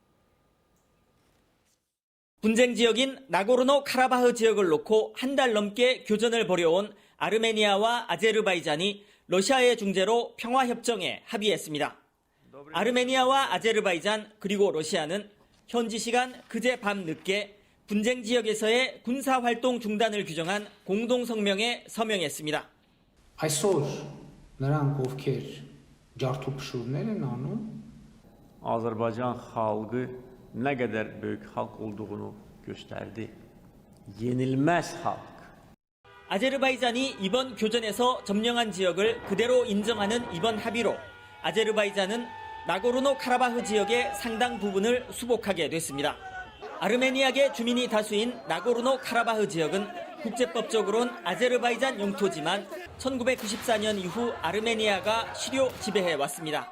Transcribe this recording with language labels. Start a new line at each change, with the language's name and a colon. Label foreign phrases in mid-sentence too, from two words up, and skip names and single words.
Korean: 분쟁 지역인 나고르노 카라바흐 지역을 놓고 한 달 넘게 교전을 벌여온 아르메니아와 아제르바이잔이 러시아의 중재로 평화협정에 합의했습니다. 아르메니아와 아제르바이잔 그리고 러시아는 현지 시간 그제 밤 늦게 분쟁 지역에서의 군사활동 중단을 규정한 공동성명에 서명했습니다.
Azerbaijani: Azərbaycan xalqı nə qədər böyük xalq olduğunu göstərdi. Yenilməz xalq.
Korean: 아제르바이잔이 이번 교전에서 점령한 지역을 그대로 인정하는 이번 합의로 아제르바이잔은 나고르노 카라바흐 지역의 상당 부분을 수복하게 됐습니다. 아르메니아계 주민이 다수인 나고르노 카라바흐 지역은 국제법적으로는 아제르바이잔 영토지만 1994년 이후 아르메니아가 시료 지배해 왔습니다.